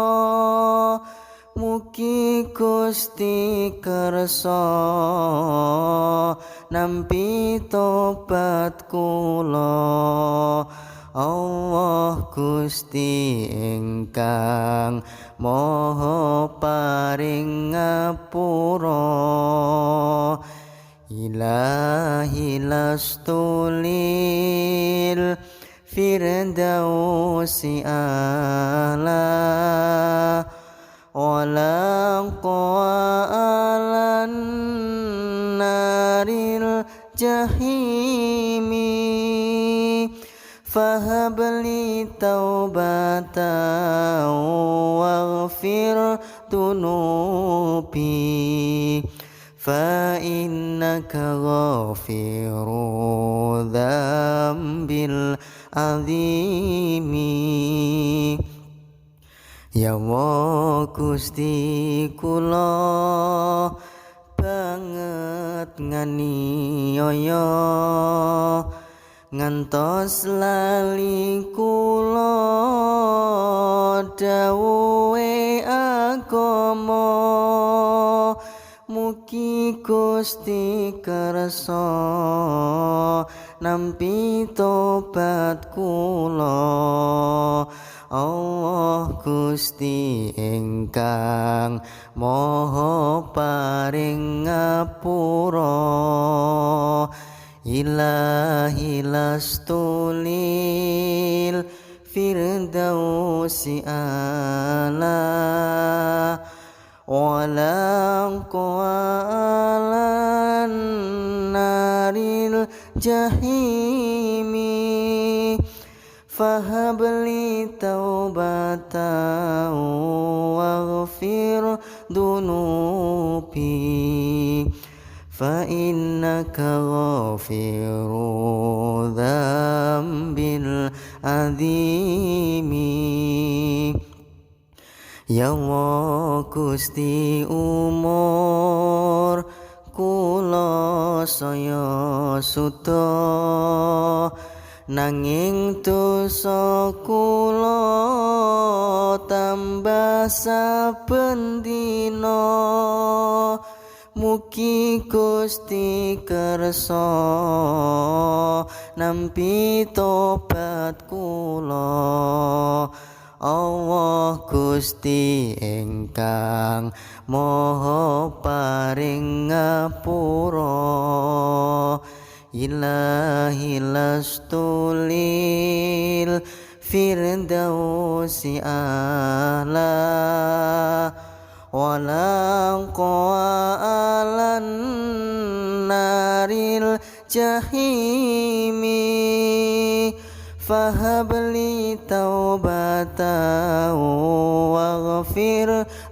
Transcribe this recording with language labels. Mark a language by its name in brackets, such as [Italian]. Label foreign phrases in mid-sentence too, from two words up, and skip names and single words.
[Javanese] Mugi Gusti kersa nampi tobat kula. Allah Gusti ingkang Maha paring ngapura. [Arabic] إلهي لست للفردوس أهلا ولا أقوى على نار الجحيم فهب لي توبة واغفر ذنوبي فإنك غافر الذنب العظيم. [Javanese] Ya Allah Gusti kula banget nganiaya ngantos lali kula dawuhe agama. Mugi Gusti kersa nampi tobat kula. Allah Gusti ingkang Maha paring ngapura. [Arabic] إلهي لست للفردوس أهلا ولا أقوى على نار الجحيم فهب لي توبة واغفر ذنوبي فإنك غافر الذنب العظيم. [Javanese] Ya Allah Gusti umur kula saya suda nanging dosa kula tambah saben dina. Mugi Gusti kersa nampi tobat kula. Allah Gusti ingkang Maha paring ngapura. [Arabic] إلهي لست للفردوس أهلا ولا أقوى على نار الجحيم فهب لي توبة واغفر